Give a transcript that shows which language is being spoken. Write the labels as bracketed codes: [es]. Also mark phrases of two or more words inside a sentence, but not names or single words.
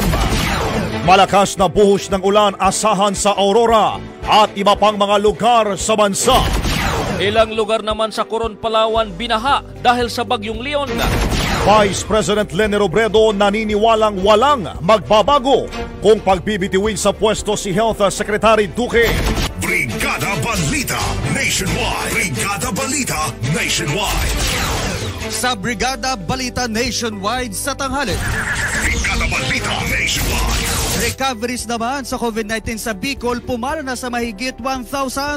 [tl] Malakas na buhos ng ulan asahan sa Aurora at iba pang mga lugar sa bansa. Ilang lugar naman sa Coron, Palawan binaha dahil sa Bagyong Leon. [en] Vice President [tl] Leni Robredo naniniwalang walang magbabago kung pagbibitiwin sa pwesto si [en] Health Secretary [tl] Duque. Brigada Balita Nationwide. Brigada Balita Nationwide. Sa Brigada Balita Nationwide sa tanghali. Brigada Balita Nationwide. Recoveries naman sa COVID-19 sa Bicol pumalo na sa mahigit 1,000.